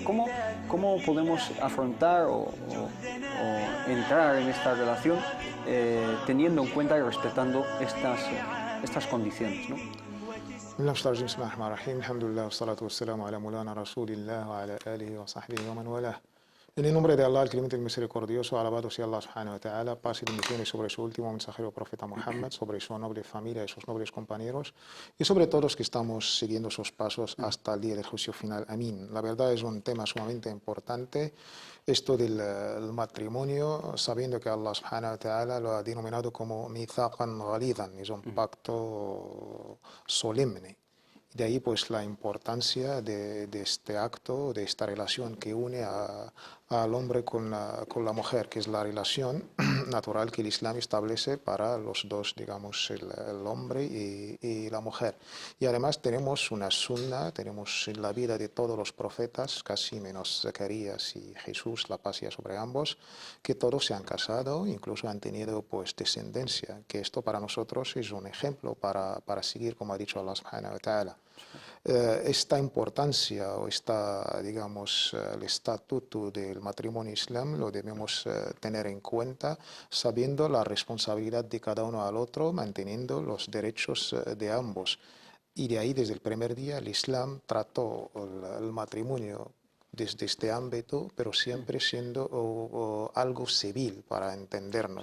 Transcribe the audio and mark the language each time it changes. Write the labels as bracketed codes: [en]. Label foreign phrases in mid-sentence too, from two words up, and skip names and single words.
[es] ¿Cómo podemos afrontar o entrar en esta relación teniendo en cuenta y respetando estas condiciones, ¿no? En el nombre de Allah, el clemente y el misericordioso, alabado sea Allah [ar] سبحانه وتعالى, [es] paz y bendiciones sobre su último mensajero profeta Muhammad, sobre su noble familia y sus nobles compañeros, y sobre todos los que estamos siguiendo sus pasos hasta el día del juicio final. Amén. La verdad es un tema sumamente importante, esto del matrimonio, sabiendo que Allah [ar] سبحانه وتعالى [es] lo ha denominado como [ar] ميثاقا غليظا, [es] es un pacto solemne. De ahí, pues, la importancia de este acto, de esta relación que une al hombre con la mujer, que es la relación natural que el Islam establece para los dos, digamos, el hombre y la mujer. Y además tenemos una sunna, tenemos en la vida de todos los profetas, casi menos Zacarías y Jesús, la paz sea sobre ambos, que todos se han casado, incluso han tenido, pues, descendencia, que esto para nosotros es un ejemplo para seguir, como ha dicho Allah [ar] سبحانه وتعالى. [es] Esta importancia o digamos, el estatuto del matrimonio islam lo debemos tener en cuenta, sabiendo la responsabilidad de cada uno al otro, manteniendo los derechos de ambos. Y de ahí, desde el primer día, el Islam trató el matrimonio desde este ámbito, pero siempre siendo algo civil, para entendernos.